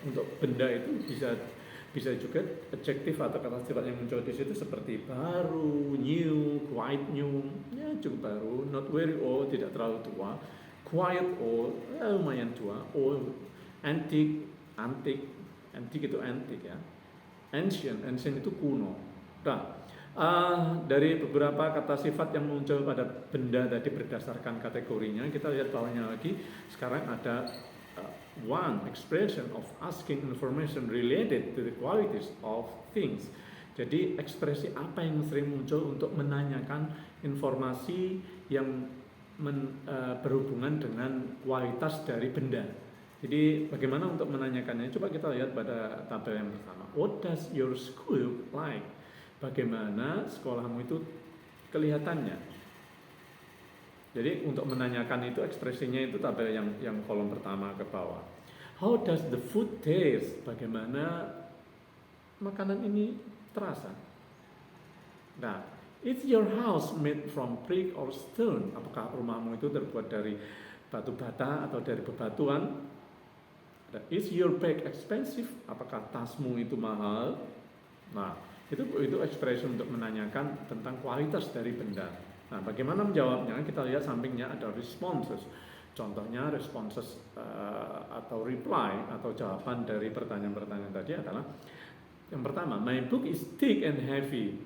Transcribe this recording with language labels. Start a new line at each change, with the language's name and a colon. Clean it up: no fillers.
Indonesian: Untuk benda itu bisa juga adjektif atau kata sifat yang muncul di situ seperti baru,
English: new, quite new,
Indonesian: ya cukup baru,
English: not very old,
Indonesian: tidak terlalu tua,
English: quite old,
Indonesian: ya lumayan tua,
English: old, antique
Indonesian: itu antique ya, ancient itu kuno. Nah, dari beberapa kata sifat yang muncul pada benda tadi berdasarkan kategorinya, kita lihat bawahnya lagi. Sekarang ada
English: one expression of asking information related to the qualities of things.
Indonesian: Jadi ekspresi apa yang sering muncul untuk menanyakan informasi yang berhubungan dengan kualitas dari benda. Jadi bagaimana untuk menanyakannya? Coba kita lihat pada tabel yang pertama.
English: What does your school like?
Indonesian: Bagaimana sekolahmu itu kelihatannya? Jadi untuk menanyakan itu ekspresinya itu tabel yang kolom pertama ke bawah.
English: How does the food taste?
Indonesian: Bagaimana makanan ini terasa?
English: Nah, is your house made from brick or stone?
Indonesian: Apakah rumahmu itu terbuat dari batu bata atau dari bebatuan?
English: Is your bag expensive?
Indonesian: Apakah tasmu itu mahal? Nah, itu ekspresi untuk menanyakan tentang kualitas dari benda. Nah, bagaimana menjawabnya? Kita lihat sampingnya ada responses. Contohnya responses atau reply atau jawaban dari pertanyaan-pertanyaan tadi adalah yang pertama,
English: my book is thick and heavy.